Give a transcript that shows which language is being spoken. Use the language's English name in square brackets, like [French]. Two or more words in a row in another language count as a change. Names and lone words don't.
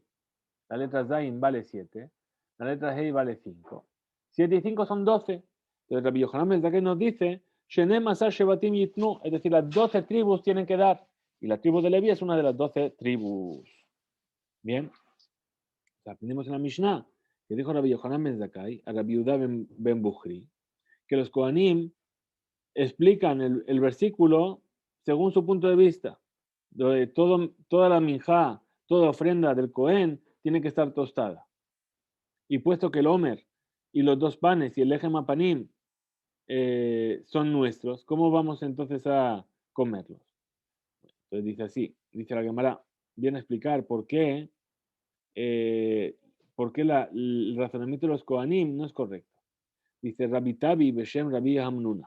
[Spanish] La letra Zain vale 7, la letra Hei vale 5. 7 y 5 son 12. Entonces Rabbi Yohanan Ben Zakkai nos dice, [Hebrew] שנים עשר שבטים יתנו, [Spanish] es decir, las 12 tribus tienen que dar. Y la tribu de Leví es una de las 12 tribus. Bien. Aprendimos en la Mishnah que dijo Rabbi Yohanan Ben Zakkai a Rabbi Yehuda Ben Bukhri que los Kohanim explican el versículo según su punto de vista. Toda la minjá, toda ofrenda del Cohen tiene que estar tostada. Y puesto que el Omer y los dos panes y el [Hebrew] לחם הפנים [Spanish] son nuestros, ¿cómo vamos entonces a comerlos? Entonces dice así, dice la Gemara, viene a explicar por qué el razonamiento de los Kohanim no es correcto. Dice Rabbi Tabi Beshem Rabbi Hamnuna.